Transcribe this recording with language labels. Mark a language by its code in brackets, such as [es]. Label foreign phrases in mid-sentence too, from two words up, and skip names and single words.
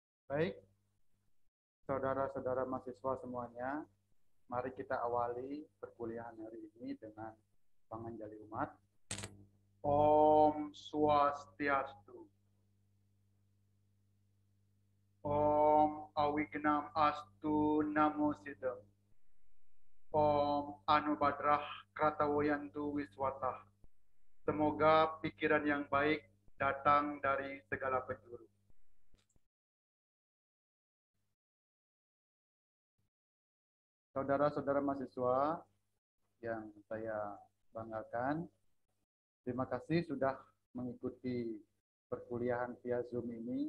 [id] Baik, saudara-saudara mahasiswa semuanya, mari kita awali perkuliahan hari ini dengan panganjali umat. [sa] Om Swastiastu. Om Awignam Astu Namo Siddham. Om Anubadrah Kratawoyantu Wiswatah. [id] Semoga pikiran yang baik datang dari segala penjuru. Saudara-saudara mahasiswa yang saya banggakan, terima kasih sudah mengikuti perkuliahan via Zoom ini.